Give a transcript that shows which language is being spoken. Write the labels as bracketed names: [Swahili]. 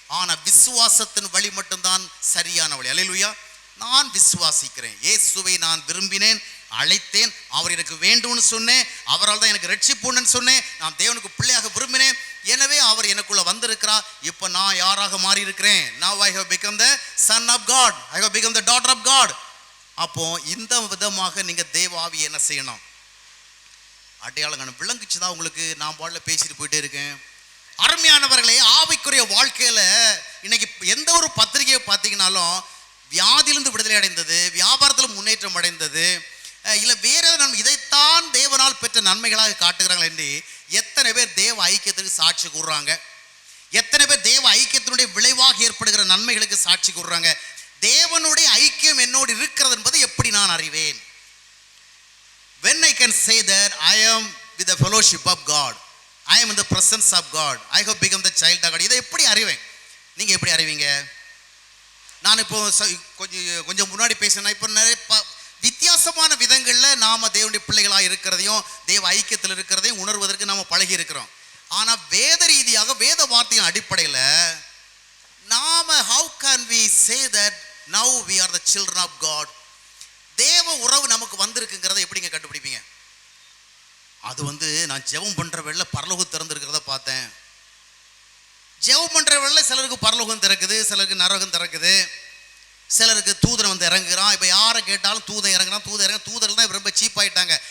[Tamil] ஆனால் விசுவாசத்தின் வழி மட்டும்தான் சரியான வழி. அல்லேலூயா. நான் விசுவாசிக்கிறேன், இயேசுவை நான் விரும்பினேன், அழைத்தேன், அவர் எனக்கு வேண்டும்னு சொன்னேன், அவரால் தான் எனக்கு ரட்சிப்புன்னு சொன்னேன், நான் தேவனுக்கு பிள்ளையாக விரும்பினேன், எனவே அவர் எனக்குள்ள வந்திருக்கிறார். இப்போ நான் யாராக மாறி இருக்கிறேன்? [English] Now I have become the son of God, I have become the daughter of God. [Tamil] அப்போ இந்த விதமாக நீங்க தேவ ஆவியை என்ன செய்யணும்? அடையாளம் விளங்குச்சுதான் உங்களுக்கு. நான் பாடல பேசிட்டு போயிட்டே இருக்கேன். அருமையானவர்களே, ஆவிக்குரிய வாழ்க்கையில இன்னைக்கு எந்த ஒரு பத்திரிகையை பார்த்தீங்கன்னாலும் வியாதியிலிருந்து விடுதலை அடைந்தது, வியாபாரத்தில் முன்னேற்றம் அடைந்தது, இல்லை வேற ஏதாவது இதைத்தான் தேவனால் பெற்ற நன்மைகளாக காட்டுகிறார்கள் என்று எத்தனை பேர் தேவ ஐக்கியத்துக்கு சாட்சி கூறுறாங்க? எத்தனை பேர் தேவ ஐக்கியத்தினுடைய விளைவாக ஏற்படுகிற நன்மைகளுக்கு சாட்சி கூறுறாங்க? தேவனுடைய ஐக்கியம் என்னோடு இருக்கிறது என்பதை எப்படி நான் அறிவேன்? [English] When I can say that I am with the fellowship of God, I am in the presence of God, I have become the child of God. [Tamil] இதை எப்படி அறிவேன்? நீங்க எப்படி அறிவீங்க? நான் இப்போ கொஞ்சம் முன்னாடி பேசினேன். இப்போ நிறைய வித்தியாசமான விதங்களில் நாம் தேவனுடைய பிள்ளைகளாக இருக்கிறதையும் தேவ ஐக்கியத்தில் இருக்கிறதையும் உணர்வதற்கு நாம் பழகி இருக்கிறோம். ஆனால் வேத ரீதியாக வேத வார்த்தையின் அடிப்படையில் நாம் [English] how can we say that now we are the children of God? [Tamil] தேவ உறவு நமக்கு வந்திருக்குங்கிறத எப்படிங்க கண்டுபிடிப்பீங்க? அது நான் ஜெபம் பண்ணுற வேளை பரலோகம் திறந்துருக்கிறத பார்த்தேன். ஜெபம் பண்ணுற வேளை சிலருக்கு பரலோகம் திறக்குது, சிலருக்கு நரகம் திறக்குது, சிலருக்கு தூதன் இறங்குறான். இப்போ யாரை கேட்டாலும் தூதன் இறங்குறான், தூதர்கள் தான் ரொம்ப சீப் ஆகிட்டாங்க.